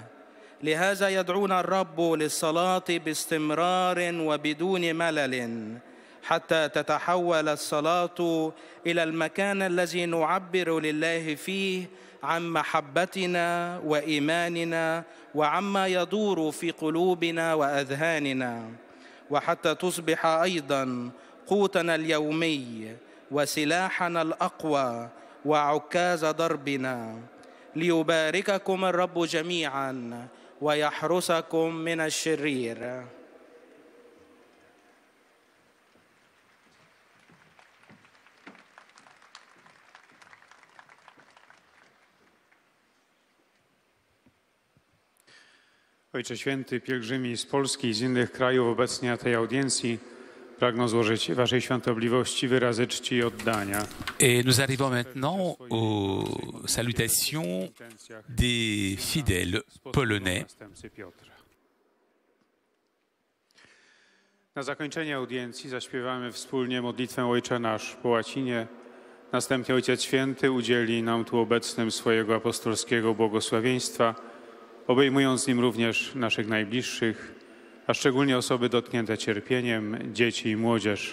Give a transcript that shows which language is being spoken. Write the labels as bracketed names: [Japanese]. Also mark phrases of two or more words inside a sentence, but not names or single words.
[Arabic] لهذا يدعونا الرب للصلاة باستمرار وبدون ملل، حتى تتحول الصلاة إلى المكان الذي نعبر لله فيه عن محبتنا وإيماننا وعما يدور في قلوبنا وأذهاننا، وحتى تصبح أيضاً قوتنا اليومي وسلاحنا الأقوى وعكاز ضربنا. ليبارككم الرب جميعاً ويحرسكم من الشرير. [Polish] Ojcze Święty, pielgrzymi z Polski i z innych krajów obecnie na tej audiencji pragną złożyć Waszej Świątobliwości wyrazy czci i oddania. [French] Et nous arrivons maintenant aux salutations des fidèles polonais. [Polish] Na zakończenie audiencji zaśpiewamy wspólnie modlitwę Ojcze Nasz po łacinie. Następnie Ojciec Święty udzieli nam tu obecnym swojego apostolskiego błogosławieństwa, obejmując nim również naszych najbliższych, a szczególnie osoby dotknięte cierpieniem, dzieci i młodzież.